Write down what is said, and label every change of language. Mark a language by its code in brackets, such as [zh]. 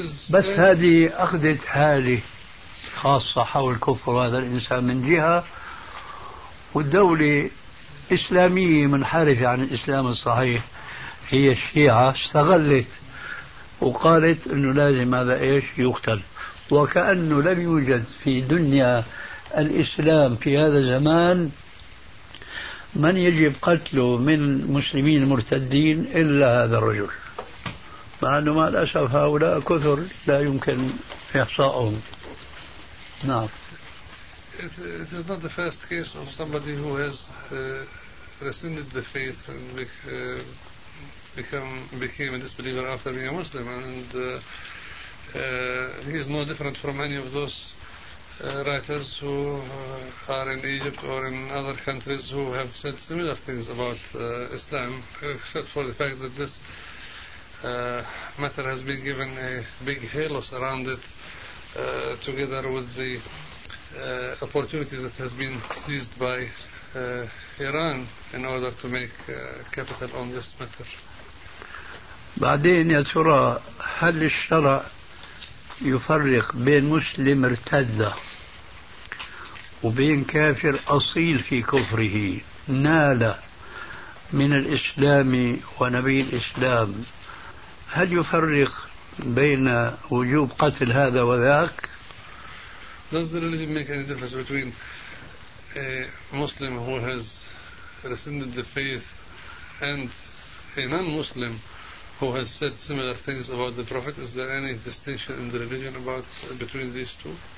[ar] بس هذه أخذت حالي خاصة حول كفر هذا الإنسان من جهة، والدولة إسلامية منحرفة عن الإسلام الصحيح هي الشيعة استغلت وقالت أنه لازم هذا إيش يقتل، وكأنه لم يوجد في دنيا الإسلام في هذا الزمان من يجب قتله من المسلمين المرتدين إلا هذا الرجل، مع أنه مع الأسف هؤلاء كثر لا يمكن إحصاؤهم. نعم. [en] It is not the first case of somebody who has rescinded the faith and became a disbeliever after being a Muslim, and he is no different from any of those writers who are in Egypt or in other countries who have said similar things about Islam, except for the fact that this matter has been given a big halo around it, together with the opportunity that has been seized by Iran in order to make capital on this matter. [ar] بعدين يا ترى هل الشرع يفرق بين مسلم ارتد وبين كافر أصيل في كفره، نال من الإسلام ونبي الإسلام، هل يفرق بين وجوب قتل هذا وذاك؟ [en] Does the religion make any difference between a Muslim who has rescinded the faith and a non-Muslim who has said similar things about the Prophet? Is there any distinction in the religion about between these two?